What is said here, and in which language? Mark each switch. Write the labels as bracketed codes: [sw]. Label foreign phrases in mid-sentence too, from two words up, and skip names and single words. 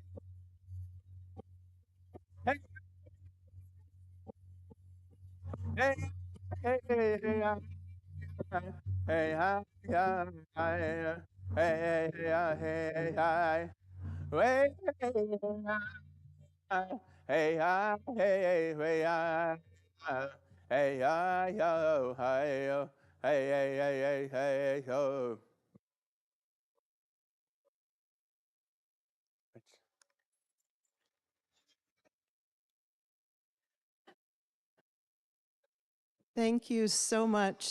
[en] hey, hey, hey, hey, hey, hey, hi, yo, hey, hey, hey, hey, hi, hey, hey, hi, hey, hey, hi, hey, hi, yo, hey, yo, hey, hey, hey, hey, hey, yo. Thank you so much.